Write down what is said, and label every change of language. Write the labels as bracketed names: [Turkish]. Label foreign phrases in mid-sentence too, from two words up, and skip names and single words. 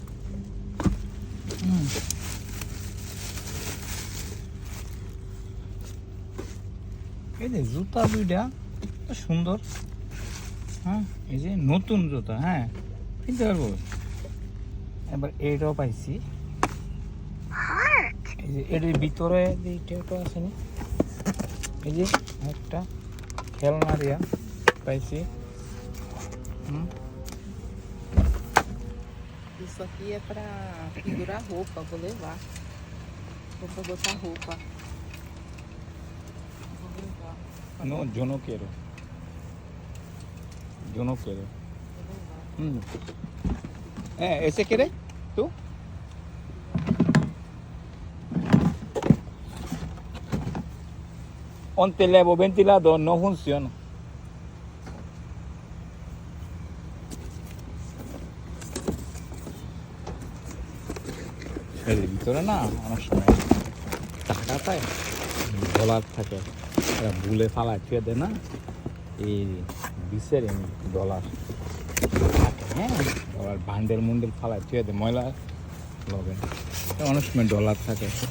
[Bangla] এই যে জুতা দুইটা সুন্দর, হ্যাঁ, এই যে নতুন জুতা, হ্যাঁ, কিনতে পারবো। এবার এটাও পাইছি, এই যে এর ভিতরে এইটাও আছে না, এই যে একটা খেলনা দিয়া পাইছি। [Portuguese] Isso aqui é pra pendurar roupa, vou levar. Vou pra botar roupa. Vou levar. [Spanish] No, yo no quiero. Yo no quiero. ¿Ese quieres? ¿Tú? Un televo ventilador no funciona. [Bangla] এর ভিতরে না অনেক সময় টাকা পায়, ডলার থাকে, এরা ভুলে ফালায় ছুঁয়ে দেয় না, এই বিশের ডলার থাকে, হ্যাঁ, ডলার বান্ডেল মুন্ডেল ফালায় ছুঁয়ে দেয়, ময়লা লবেন, অনেক সময় ডলার থাকে।